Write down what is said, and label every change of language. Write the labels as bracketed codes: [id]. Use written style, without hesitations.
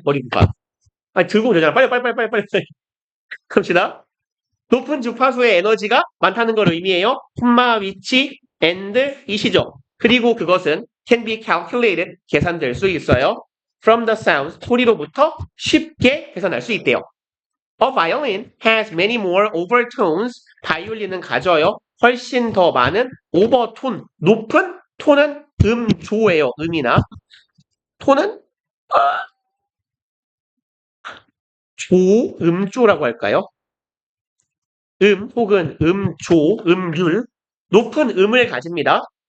[ko] 머리 봐 아니 들고 오잖아 빨리 갑시다 높은 주파수의 에너지가 많다는 걸 의미해요. 콤마 위치 and 이시죠. 그리고 그것은 [en] can be calculated [ko] 계산될 수 있어요. [en] From the sounds [ko] 소리로부터 쉽게 계산할 수 있대요. [en] A violin has many more overtones. [ko] 바이올린은 가져요. 훨씬 더 많은 오버톤 높은 톤은 음조예요. 음이나 톤은 음조라고 할까요? 혹은 음조, 음률, 높은 음을 가집니다.